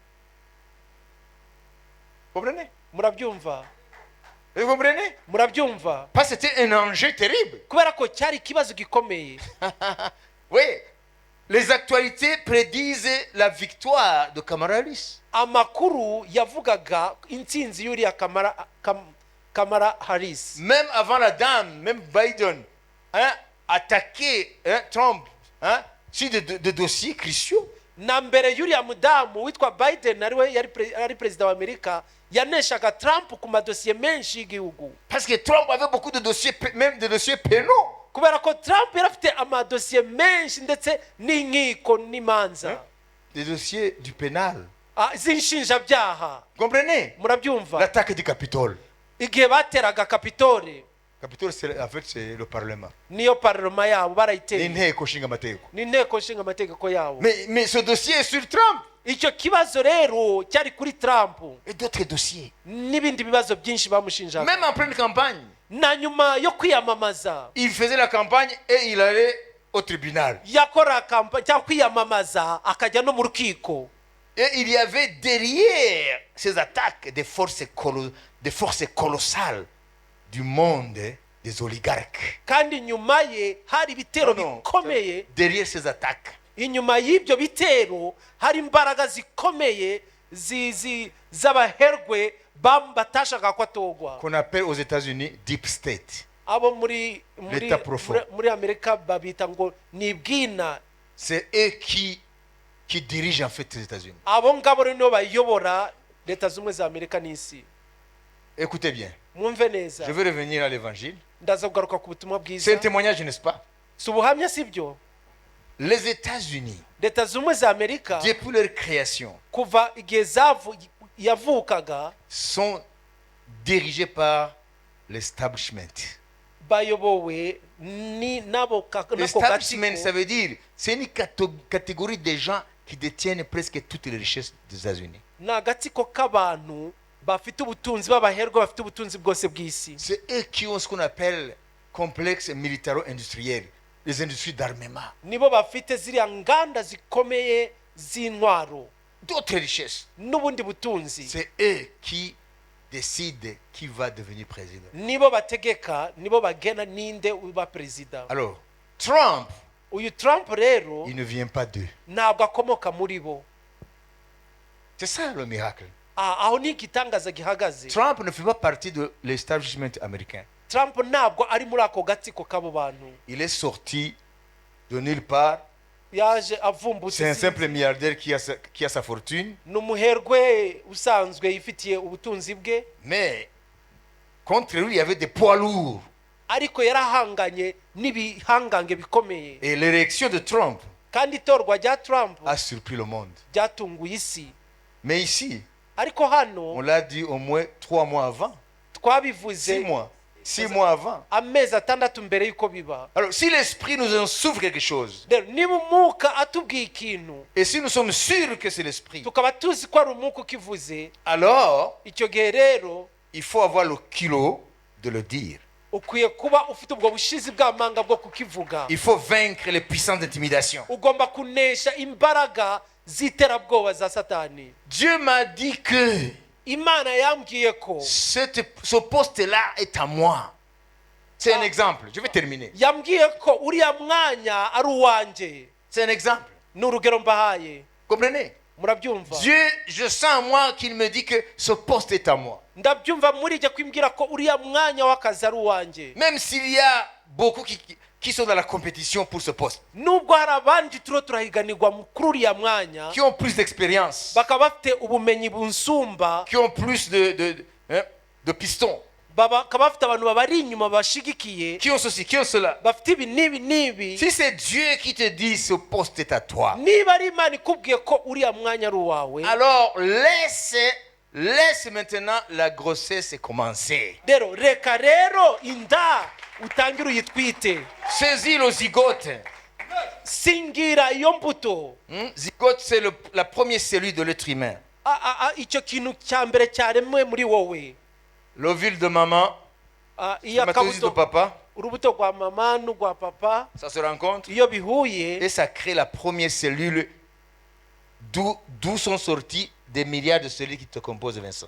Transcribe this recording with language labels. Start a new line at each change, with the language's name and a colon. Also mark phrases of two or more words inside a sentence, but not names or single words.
French: Comprenez?
Kinyarwanda: Murabyumva?
French: Vous comprenez?
Kinyarwanda: Murabyumva?
French: Parce que c'était un enjeu terrible.
Kinyarwanda: kubera ko cyari ikibazo gikomeye.
French: Oui, les actualités prédisent la victoire de Kamala Harris.
Kinyarwanda: Amakuru yavugaga intsinzi y'uriya Kamala Harris.
French: Même avant la dame, même Biden, attaqué Trump sur des dossiers cruciaux.
Kinyarwanda: Na mbere y'uriya mudamu witwa Biden ariwe yari perezida wa Amerika, yaneshaga Trump ku madosiye menshi y'igihugu.
French: Parce que Trump avait beaucoup de dossiers, même des dossiers pénaux.
Kinyarwanda: kubera ko Trump yari afite amadosiye menshi ndetse n'inkiko n'imanza.
French: Des dossiers du pénal.
Kinyarwanda: Z'inshinjabyaha.
French: Comprenez?
Kinyarwanda: Murabyumva?
French: L'attaque du Capitole.
Kinyarwanda: Igihe bateraga Capitole.
French: Capitole, en fait, c'est le Parlement.
Kinyarwanda: Niyo parlement yabo barayiteye. N'inteko nshinga amategeko. N'inteko nshinga amategeko yabo.
French: Mais ce dossier est sur Trump.
Kinyarwanda: Icyo kibazo rero cyari kuri Trump.
French: Et d'autres dossiers.
Kinyarwanda: N'ibindi bibazo byinshi bamushinjaga.
French: Même en pleine campagne.
Kinyarwanda: Na nyuma yo kwiyamamaza.
French: Il faisait la campagne et il allait au tribunal.
Kinyarwanda: Yakora campagne cyangwa kwiyamamaza akajya no mu rukiko.
French: Et il y avait derrière ces attaques des forces colossales du monde des oligarques.
Kinyarwanda: Kandi nyuma ye hari bitero bikomeye.
French: Derrière ces attaques.
Kinyarwanda: Inyuma y'ibyo bitero hari imbaraga zikomeye z'abaherwe batashaka ko atogwa.
French: Qu'on appelle aux États-Unis
English: deep state.
Kinyarwanda: Abo muri Amerika babita ngo ni bwina.
French: C'est eux qui dirigent en fait les États-Unis.
Kinyarwanda: Abo ngabo rero bayobora Leta Zunze za Amerika n'isi.
French: Écoutez bien.
Kinyarwanda: Mwumve neza.
French: Je vais revenir à l'évangile.
Kinyarwanda: Ndaza kugaruka ku butumwa bwiza.
French: C'est un témoignage, n'est-ce pas?
Kinyarwanda: Subuhamya sibyo?
French: Les États-Unis,
Kinyarwanda: Leta Zunze za Amerika
French: depuis leur création,
Kinyarwanda: kuva igihe yavukaga,
French: sont dirigés par l'establishment.
Kinyarwanda: Bayobowe ni nabo
French: L'establishment, ça veut dire, c'est une catégorie de gens qui détiennent presque toutes les richesses des États-Unis.
Kinyarwanda: Na gatsiko k'abantu bafite ubutunzi b'abaherwe bafite ubutunzi bwose bw'isi.
French: C'est eux qui ont ce qu'on appelle complexe militaro-industriel, les industries d'armement.
Kinyarwanda: Nibo bafite ziriya nganda zikomeye z'intwaro.
French: D'autres richesses.
Kinyarwanda: N'ubundi butunzi.
French: C'est eux qui décident qui va devenir président.
Kinyarwanda: Nibo bategeka, nibo bagena ninde uba perezida.
French: Alors, Trump,
Kinyarwanda: uyu Trump rero,
French: il ne vient pas d'eux.
Kinyarwanda: Ntabwo akomoka muri bo.
French: C'est ça le miracle.
Kinyarwanda: Aho ni igitangaza gihagaze.
French: Trump ne fait pas partie de l'establishment américain.
Kinyarwanda: Trump ntabwo ari muri ako gatsiko k'abo bantu.
French: Il est sorti de nulle part.
Kinyarwanda: Yaje avumbutse.
French: C'est un simple milliardaire qui a sa fortune.
Kinyarwanda: N'umuherwe usanzwe yifitiye ubutunzi bwe.
French: Mais contre lui, il y avait des poids lourds.
Kinyarwanda: Ariko yarahanganye n'ibihangange bikomeye.
French: Et l'élection de Trump
Kinyarwanda: kandi itorwa rya Trump
French: a surpris le monde.
Kinyarwanda: Ryatunguye isi.
French: Mais ici,
Kinyarwanda: ariko hano,
French: on l'a dit au moins 3 mois avant.
Kinyarwanda: Twabivuze
French: 6 mois avant.
Kinyarwanda: Amezi atandatu mbere yuko biba.
French: Alors, si l'esprit nous en souffre quelque chose,
Kinyarwanda: niba umwuka atubwiye ikintu,
French: et si nous sommes sûrs que c'est l'esprit,
Kinyarwanda: tukaba tuzi ko ari umwuka ukivuze,
French: alors
Kinyarwanda: icyo gihe rero
French: il faut avoir le kilo de le dire.
Kinyarwanda: Ukwiye kuba ufite ubwo bushizi bw'amanga bwo kukivuga.
French: Il faut vaincre les puissances d'intimidation.
Kinyarwanda: Ugomba kunesha imbaraga z'iterabwoba za Satani.
French: Dieu m'a dit que
Kinyarwanda: Imana yambwiye ko
French: ce poste-là est à moi. C'est un exemple. Je vais terminer.
Kinyarwanda: Yambwiye ko uriya mwanya ari uwanjye.
French: C'est un exemple.
Kinyarwanda: N'urugero mbahaye.
French: Comprenez?
Kinyarwanda: Murabyumva?
French: Dieu, je sens en moi qu'il me dit que ce poste est à moi.
Kinyarwanda: Ndabyumva muri jye kwimbwira ko uriya mwanya w'akazi ari uwanjye.
French: Même s'il y a beaucoup qui sont dans la compétition pour ce poste.
Kinyarwanda: Nubwo hari abandi turahiganirwa kuri uriya mwanya.
French: Qui ont plus d'expérience.
Kinyarwanda: Bakaba bafite ubumenyi bunsumba.
French: Qui ont plus de pistons.
Kinyarwanda: bakaba bafite abantu babari inyuma bashigikiye
French: qui ont ceci, qui ont cela.
Kinyarwanda: bafite ibi n'ibi n'ibi.
French: Si c'est Dieu qui te dit ce poste est à toi,
Kinyarwanda: niba ari imana ikubwiye ko uriya mwanya ari uwawe,
French: alors laisse maintenant la grossesse commencer.
Kinyarwanda: rero reka rero inda utangire uyitwite.
French: Saisis le zygote.
Kinyarwanda: singira iyo mbuto.
French: Zygote, c'est la première cellule de l'être humain.
Kinyarwanda: icyo kintu cya mbere cyaremwe muri wowe.
French: L'ovule de maman, spermatozoïde de papa,
Kinyarwanda: urubuto rwa mama n'urwa papa,
French: ça se rencontre
Kinyarwanda: iyo bihuye
French: et ça crée la première cellule d'où sont sortis des milliards de cellules qui te composent, Vincent.